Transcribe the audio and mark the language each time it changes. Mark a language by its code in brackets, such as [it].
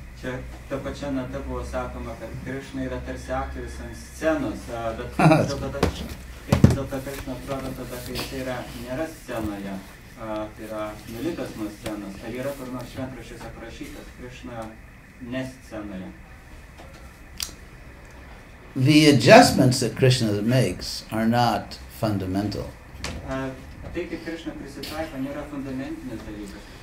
[lt] Čia ta pačia nata buvo sakoma, kad Krišna yra tarsi aktorius ant scenos, bet kaip vis dėlto Krišna atrodo tada, kai jis nėra scenoje, tai yra nulipęs nuo scenos. Ar yra kur nors šventraščiuose aprašytas Krišna ne scenoje? [en] The adjustments that Krishna makes are not fundamental. [lt] Tai kaip Krišna prisitaiko, nėra fundamentinis dalykas.